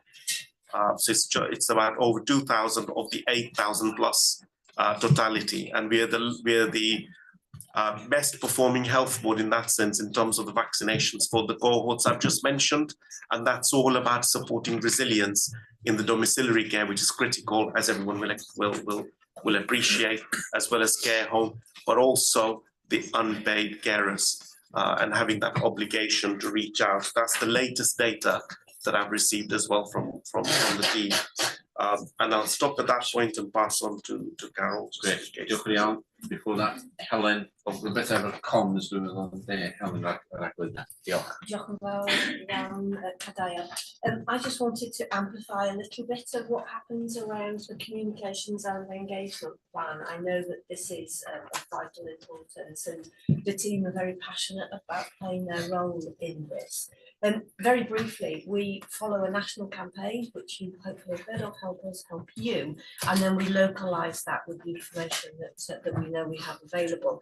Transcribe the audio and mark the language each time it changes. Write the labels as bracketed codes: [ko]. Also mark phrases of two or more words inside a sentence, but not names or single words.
[en] So it's about over 2,000 of the 8,000 plus totality, and we're the best performing health board in that sense in terms of the vaccinations for the cohorts I've just mentioned, and that's all about supporting resilience in the domiciliary care, which is critical, as everyone will appreciate, as well as care home, but also the unpaid carers and having that obligation to reach out. That's the latest data that I've received as well from the team. And I'll stop at that point and pass on to Carol. Great. [cy] Diolch yn iawn. [en] Before that, [cy] Helen, beth efo'r comms dwi'n meddwl yn de, Helen Raglan. Diolch. Diolch yn fawr iawn, Cadeirydd. [en] I just wanted to amplify a little bit of what happens around the communications and the engagement plan. I know that this is of vital importance, and the team are very passionate about playing their role in this. Very briefly, we follow a national campaign, which you hopefully have heard of, Help Us, Help You, and then we localise that with the information that we know we have available.